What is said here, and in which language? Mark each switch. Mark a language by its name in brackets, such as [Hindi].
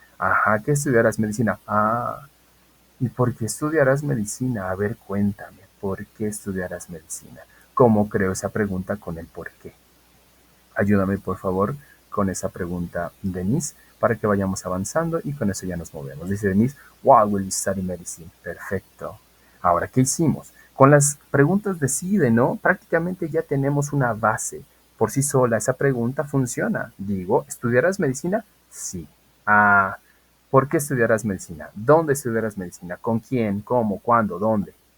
[Spanish] Ajá, ¿qué estudiarás medicina? ¿Y por qué estudiarás medicina? A ver, cuéntame, ¿por qué estudiarás medicina? ¿Cómo creo esa pregunta con el por qué? Ayúdame, por favor, con esa pregunta, Denise, para que vayamos avanzando y con eso ya nos movemos. Dice [English] Denise, why will you study medicine? [Spanish] Perfecto. Ahora, ¿qué hicimos? Con las preguntas de sí y de no, prácticamente ya tenemos una base. Por sí sola, esa pregunta funciona. Digo, ¿estudiarás medicina? Sí. Ah, ¿por qué estudiarás medicina? ¿Dónde estudiarás medicina? ¿Con quién? ¿Cómo? ¿Cuándo? ¿Dónde?